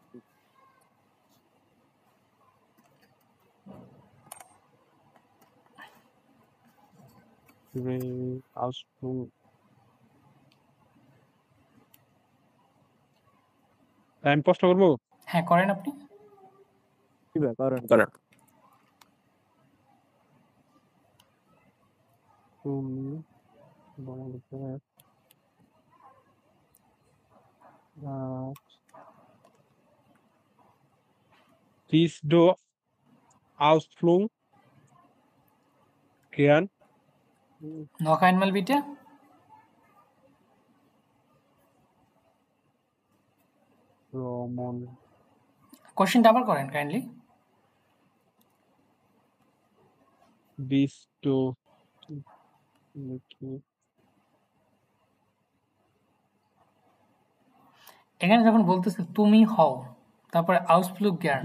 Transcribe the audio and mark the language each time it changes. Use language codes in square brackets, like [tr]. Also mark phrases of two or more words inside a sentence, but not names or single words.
[de] Ausflug. [bn] আমি প্রশ্ন করবো? হ্যাঁ করেন আপনি। জি ভাই, করেন করেন। [de] Bist du Ausflug gern? noch einmal bitte. [bn] ভ্রমণ কোশ্চেনটা আবার করেন কাইন্ডলি। [de] Bist du [bn] এখানে যখন বলতেছে তুমি হও, তারপরে [de] Ausflug gern,